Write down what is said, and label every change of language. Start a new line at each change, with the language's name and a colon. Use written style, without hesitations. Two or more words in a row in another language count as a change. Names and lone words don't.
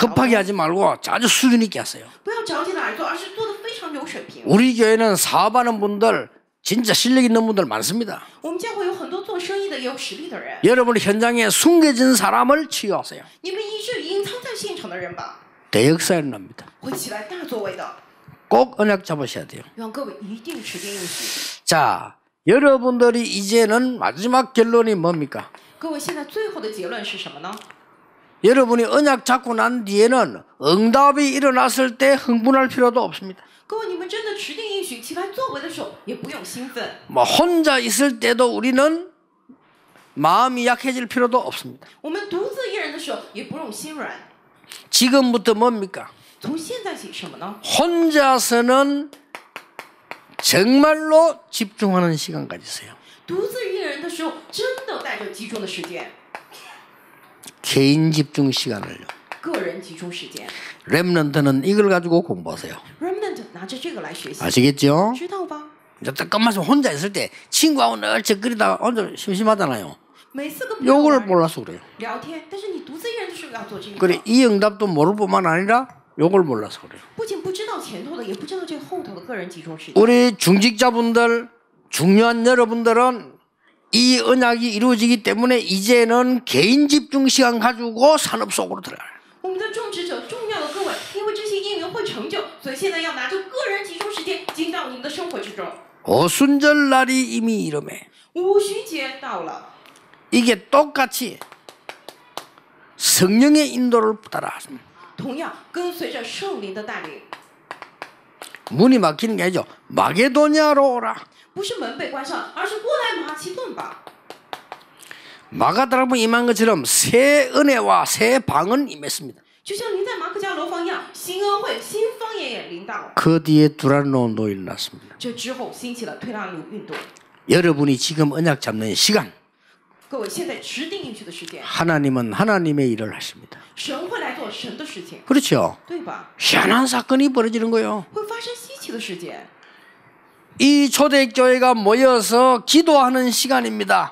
Korean: 급하게
Chinese: 中，
Korean: 하지 말고 아주 수준 있게 하세요.
Chinese: 不要着急的而做，而是做的非常有水平。
Korean: 우리 교회는 사업하는 분들 진짜 실력 있는 분들 많습니다.
Chinese: 我们教会有很多做生意的，也有实力的人。
Korean: 여러분 현장에 숨겨진 사람을 치유하세요.
Chinese: 你们医治隐藏在现场的人吧，
Korean: 대역사 일어납니다.
Chinese: 会起来大作为的。
Korean: 꼭 언약 잡으셔야 돼요.
Chinese: 让各位一定持定应许。
Korean: 자, 여러분들이 이제는 마지막 결론이 뭡니까?
Chinese: 各位现在最后的结论是什么呢？
Korean: 여러분이 언약 잡고 난 뒤에는 응답이 일어났을 때 흥분할 필요도 없습니다.
Chinese: 各位，你们真的持定应许起来作为的时候，也不用兴奋。
Korean: 뭐 혼자 있을 때도 우리는 마음이 약해질 필요도 없습니다.
Chinese: 我们独自一人的时候，也不用心软。
Korean: 지금부터 뭡니까?
Chinese: 从现在起什么呢？
Korean: 혼자서는 정말로 집중하는 시간 가지세요.
Chinese: 独自一人的时候，真的带着集中的时间，
Korean: 개인 집중 시간을요.
Chinese: 个人集中时间。
Korean: 렘넌트는 이걸 가지고 공부하세요.
Chinese: Remnant 拿着这个来学习，
Korean: 아시겠죠?
Chinese: 知道吧？
Korean: 이제 잠깐만 혼자 있을 때 친구하고 늘 적거리다가 혼자 심심하잖아요.
Chinese: 每次跟朋友
Korean: 요걸
Chinese: 玩
Korean: 몰라서 그래요.
Chinese: 聊天，但是你独自一人的时候要做这个。
Korean: 그래 이 응답도 모를 뿐만 아니라 요걸 몰라서 그래요.
Chinese: 不仅不知道前头的，也不知道这个后头的个人集中时间。
Korean: 우리 중직자분들 중요한 여러분들은 이 언약이 이루어지기 때문에 이제는 개인 집중 시간 가지고 산업 속으로 들어가요.
Chinese: 我们的种植者，重要的各位，因为这些应允会成就，所以现在要拿着个人集中时间进到你们的生活之中。
Korean: 오순절 날이 이미 이름에
Chinese: 五旬节到了，
Korean: 이게 똑같이 성령의 인도를 따라
Chinese: 同样跟随着圣灵的带领，
Korean: 문이 막히는 게 아니죠. 마게도냐로 오라.
Chinese: 不是门被关上，而是过来马其顿吧。
Korean: 마가다락방 임한 것처럼 새 은혜와 새 방은 임했습니다.
Chinese: 就像临在马可家楼房一样，新恩惠、新方言也临到。
Korean: 그 뒤에 두란노 운동이 일어났습니다.
Chinese: 这之后兴起了推拉努运动。
Korean: 여러분이 지금 언약 잡는 시간
Chinese: 各位，现在持定应许的时间，
Korean: 하나님은 하나님의 일을 하십니다.
Chinese: 神会来做神的事情，
Korean: 그렇죠.
Chinese: 对吧？
Korean: 희한한 사건이 벌어지는 거예요.
Chinese: 会发生稀奇的事件，
Korean: 이 초대교회가 모여서 기도하는 시간입니다.